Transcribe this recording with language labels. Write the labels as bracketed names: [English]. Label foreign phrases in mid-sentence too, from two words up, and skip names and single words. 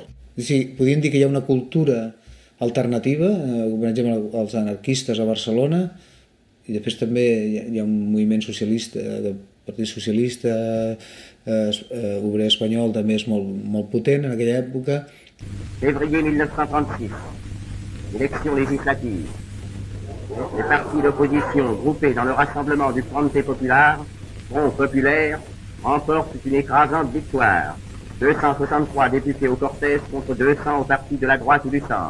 [Catalan] O sigui, podríem dir que hi ha una cultura alternativa, per exemple, els anarquistes a Barcelona, i després també hi ha un moviment socialista, del Partit Socialista obrer espanyol, també és molt potent en aquella època. [French] Février 1936, élection législative. Les partis d'opposition groupés dans le rassemblement du Front Populaire, Front Populaire, remportent une écrasante victoire. 263 députés au cortège contre 200 au parti de la droite ou du centre.